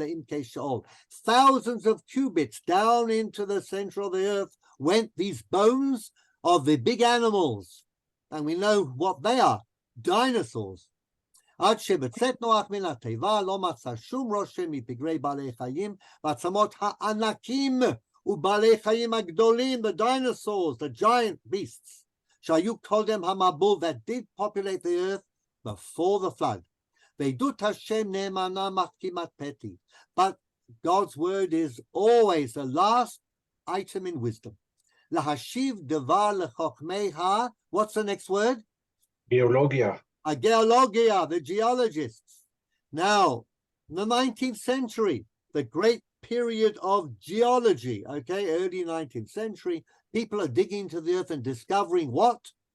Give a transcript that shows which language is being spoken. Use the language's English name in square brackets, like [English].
[English] Thousands of cubits down into the center of the earth went these bones of the big animals. And we know what they are, dinosaurs. [Hebrew] עד שבצאת נוח מן התיבה לא מצא שום רושם מפגרי בעלי חיים ועצמות הענקים ובעלי חיים הגדולים, [English] the dinosaurs, the giant beasts, [Hebrew] שהיו קודם המבול, [English] that did populate the earth before the flood. [Hebrew] ועדות השם נאמנה כמעט פתי. [English] But God's word is always the last item in wisdom. [Hebrew] להשיב דבר לחוכמי [English] what's the next word? [Hebrew] Geologia. [English] Geologia, the geologists. Now, in the 19th century, the great period of geology, okay, early 19th century, people are digging into the earth and discovering what?